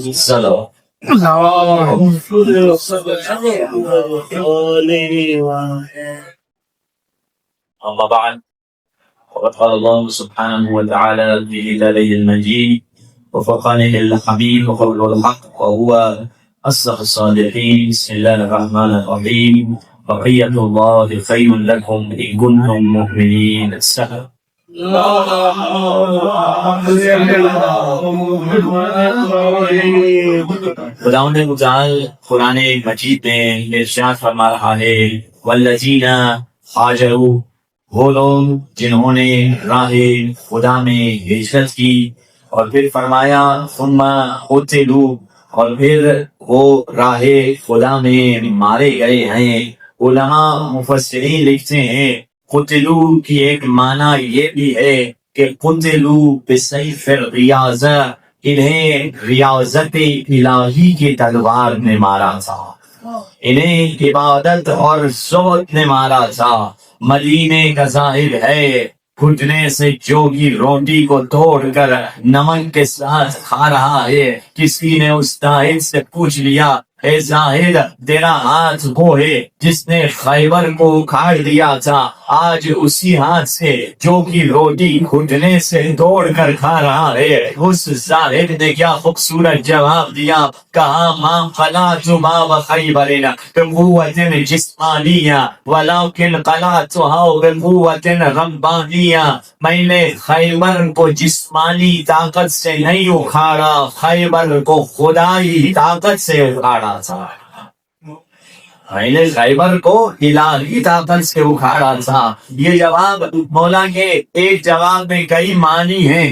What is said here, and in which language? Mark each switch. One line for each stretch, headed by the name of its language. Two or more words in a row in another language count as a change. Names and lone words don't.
Arabic: السلام أما بعد فقد قال الله سبحانه وتعالى في كتابه المجيد وفرقانه الحميد وقوله الحق وهو أصدق الصادقين. بسم الله الرحمن الرحيم. بقية الله خير لكم إن كنتم مؤمنين. السلام.
Urdu: خداوند متعال قرآن مجید میں ارشاد فرما رہا ہے
Arabic: والذین ہاجروا،
Urdu: وہ لوگ جنہوں نے راہ خدا میں ہجرت کی، اور پھر فرمایا
Arabic: ثم قتلوا،
Urdu: اور پھر وہ راہ خدا میں مارے گئے ہیں. علماء مفسرین لکھتے ہیں قتلو کی ایک معنی یہ بھی ہے کہ
Arabic: قتلو بسیف الریاضہ،
Urdu: انہیں ریاضت الہی کی تلوار نے مارا تھا. انہیں عبادت اور زہد نے مارا تھا. مدینے کا ظاہر ہے گھٹنے سے جوگی روٹی کو توڑ کر نمک کے ساتھ کھا رہا ہے. کسی نے اس زاہد سے پوچھ لیا اے زاہد تیرا ہاتھ وہ ہے جس نے خیبر کو اکھاڑ دیا تھا, آج اسی ہاتھ سے جو کی روٹی گھٹنے سے توڑ کر کھا رہا ہے. اس زاہد نے کیا خوبصورت جواب دیا, کہا
Arabic: ماں قلعت باب خیبر بقوت جسمانیہ ولکن قلعتها بقوت ربانیہ.
Urdu: میں نے خیبر کو جسمانی طاقت سے نہیں اکھاڑا, خیبر کو خدائی طاقت سے اکھاڑا تھا. میں نے خیبر کو الہی طاقت سے اکھاڑا تھا. یہ جواب مولا کے ایک جواب میں کئی معنی ہیں.